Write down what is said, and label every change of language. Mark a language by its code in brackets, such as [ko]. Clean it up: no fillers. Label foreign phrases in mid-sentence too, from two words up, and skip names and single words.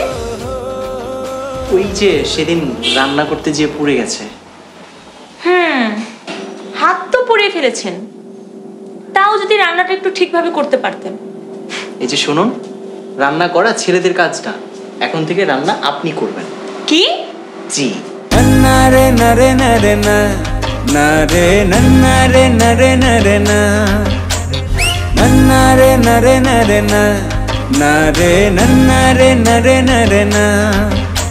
[bn] ওই যে সেদিন রান্না করতে গিয়ে পুড়ে গেছে। হাত তো পুড়িয়ে ফেলেছেন, তাও যদি রান্নাটা একটু ঠিকভাবে করতে পারতেন। এই যে শুনুন, রান্না করা ছেলেদের কাজ না, এখন থেকে রান্না আপনি করবেন। কি? জি। nare nare nare na nare nare nare nare na nare nare nare na nare nare nare nare na